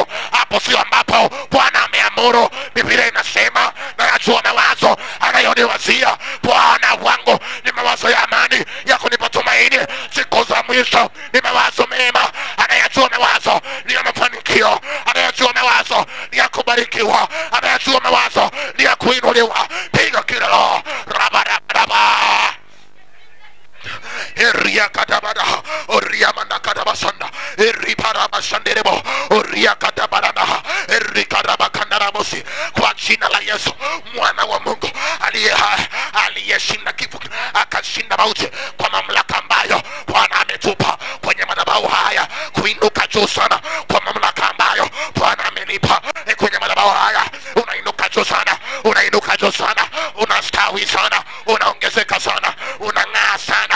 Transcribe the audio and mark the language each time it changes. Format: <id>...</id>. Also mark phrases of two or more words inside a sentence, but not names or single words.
<sw>Hapo sio ambapo Bwana ameamuru. Biblia inasema, na yajua mawazo anayoniwazia Bwana wangu ni mawazo ya amani, ya kunipa tumaini siku za mwisho. Ni mawazo mema, anayajua mawazo ni ya mafanikio, anayajua mawazo ni ya kubarikiwa, anayajua mawazo ni ya kuinuliwa. Piga kila rabaraba Eria katabada, oria manda katabasanda, eri parabashanderebo, oria katabarana, eri karabakandarabosi. Kwa jina la Yesu mwana wa Mungu aliye hai, aliyeshinda kifo akashinda mauti, kwa mamlaka ambayo Bwana ametupa kwenye madhabahu haya, kuinuka juu sana kwa mamlaka ambayo Bwana amenipa kwenye madhabahu haya. Unainuka juu sana, unainuka juu sana, unastawi sana, unaongezeka sana, unang'aa sana.</sw>